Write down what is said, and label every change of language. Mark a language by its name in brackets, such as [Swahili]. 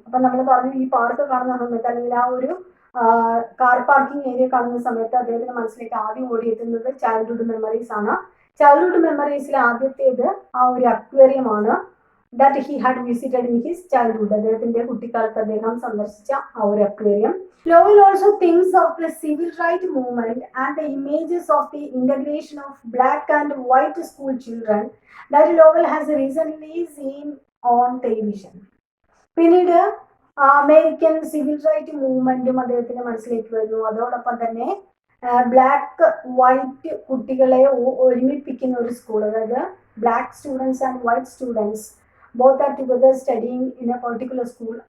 [Malayalam] അപ്പൊ നമ്മൾ പറഞ്ഞു, ഈ പാർക്ക് കാണുന്ന സമയത്ത് അല്ലെങ്കിൽ ആ ഒരു കാർ പാർക്കിംഗ് ഏരിയ കാണുന്ന സമയത്ത് അദ്ദേഹത്തിന്റെ മനസ്സിലേക്ക് ആദ്യം ഓടിയെത്തുന്നത് ചൈൽഡ്ഹുഡ് മെമ്മറീസ് ആണ്. ചൈൽഡ്ഹുഡ് മെമ്മറീസിൽ ആദ്യത്തേത് ആ ഒരു അക്വേറിയം ആണ്, [English] That he had visited in his childhood. [Malayalam] അദ്ദേഹത്തിന്റെ കുട്ടിക്കാലത്ത് അദ്ദേഹം സന്ദർശിച്ച ആ ഒരു aquarium. [English] Lowell also thinks of the civil rights movement and the images of the integration of black and white school children that Lowell has recently seen on television. [Malayalam] പിന്നീട് American civil right മൂവ്മെന്റും അദ്ദേഹത്തിന്റെ മനസ്സിലേക്ക് വരുന്നു. അതോടൊപ്പം തന്നെ black white കുട്ടികളെ ഒരുമിപ്പിക്കുന്ന ഒരു school, അതായത് [English] Black students and white students both are together studying in a particular school.